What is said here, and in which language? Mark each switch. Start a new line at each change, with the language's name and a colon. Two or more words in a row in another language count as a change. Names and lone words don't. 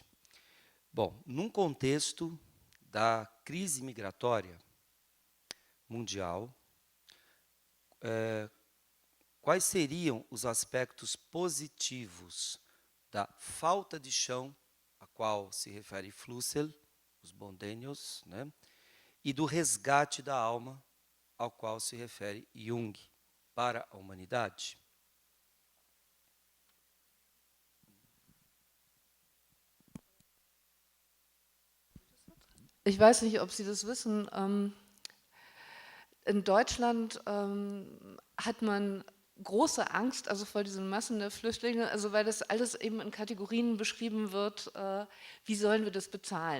Portuguese: Bom, num contexto da crise migratória mundial, quais seriam os aspectos positivos da falta de chão, a qual se refere Flussel, os Bondenius, né, e do resgate da alma, ao qual se refere Jung, para a humanidade?
German: Ich weiß nicht, ob Sie das wissen. In Deutschland hat man große Angst vor diesen Massen der Flüchtlinge, weil das alles eben in Kategorien beschrieben wird, wie sollen wir das bezahlen?